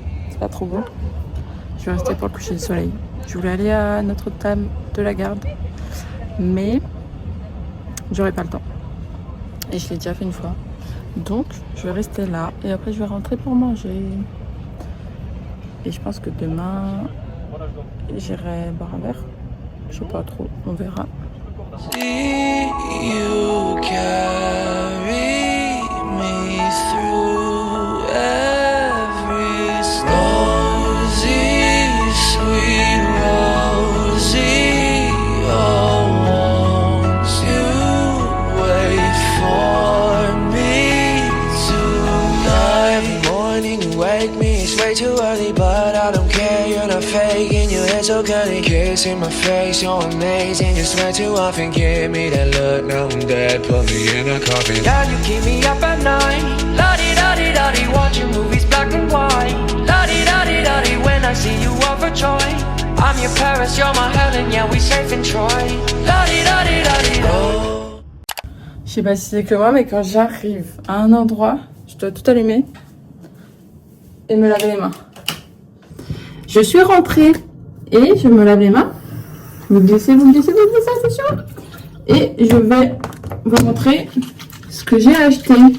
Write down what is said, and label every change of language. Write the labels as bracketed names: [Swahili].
[French] C'est pas trop beau. Je vais rester pour le coucher du soleil. Je voulais aller à Notre-Dame de la Garde, mais j'aurais pas le temps. Et je l'ai déjà fait une fois. Donc, je vais rester là. Et après, je vais rentrer pour manger. Et je pense que demain, j'irai boire un verre. Je sais pas trop, on verra. [English] You carry me through every Rosie, sweet Rosie, oh, won't you wait for me tonight? Every morning you wake me, it's way too early, but I don't care, you're not faking, your hair so curly, kissing my face, you're amazing, you swear too often, give me that look, now I'm dead, put me in a coffin. Yeah, you keep me up at night, la-di-da-di-da-di, watching movies black and white, la-di-da-di-da-di, when I see you overjoyed, I'm your Paris, you're my Helen, yeah, we safe in Troy, la-di-da-di-da-di. Oh. [French] Je sais pas si c'est que moi, mais quand j'arrive à un endroit, je dois tout allumer et me laver les mains. Je suis rentrée Et je me lave les mains. Vous glissez, vous glissez, vous glissez, attention. Et je vais vous montrer ce que j'ai acheté.